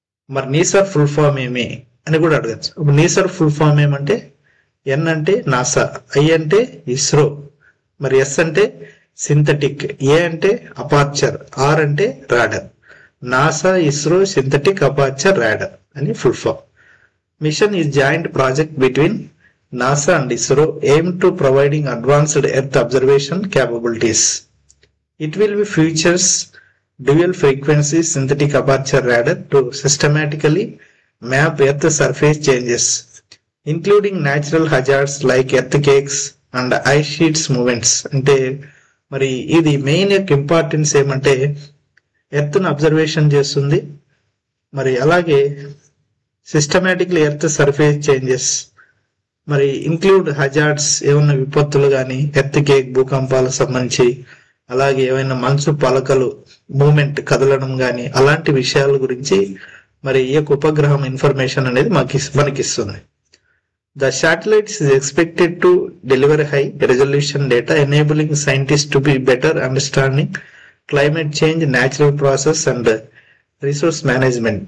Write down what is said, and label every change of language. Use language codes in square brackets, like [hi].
[te] మరి నీసర్ full form ఏమి అని కూడా అడగచ్చు. ఇప్పుడు నీసర్ ఫుల్ ఫామ్ ఏమంటే ఎన్ అంటే నాసా, ఐ అంటే ఇస్రో, మరి ఎస్ అంటే సింథటిక్, ఏ అంటే అపార్చర్, ఆర్ అంటే radar. NASA, ISRO, synthetic, aperture, radar అని full form. [en] Mission is joint project between NASA and ISRO aim to providing advanced Earth observation capabilities. It will be features dual frequency synthetic aperture radar to systematically map Earth surface changes, including natural hazards like earthquakes and ice sheets movements. [te] అంటే మరి ఇది main యొక్క importance ఏమంటే earth ను observation చేస్తుంది, మరి అలాగే systematically earth surface changes, మరి ఇంక్లూడ్ హజార్డ్స్ ఏమైనా విపత్తులు కానీ, ఎర్త్ కేక్ భూకంపాలకు సంబంధించి, అలాగే ఏమైనా మంచు పలకలు మూమెంట్ కదలడం కానీ అలాంటి విషయాల గురించి మరి ఈ యొక్క ఉపగ్రహం ఇన్ఫర్మేషన్ అనేది మనకిస్తుంది. [en] The satellite is expected to deliver high resolution data enabling scientists to be better understanding climate change, natural process and resource management.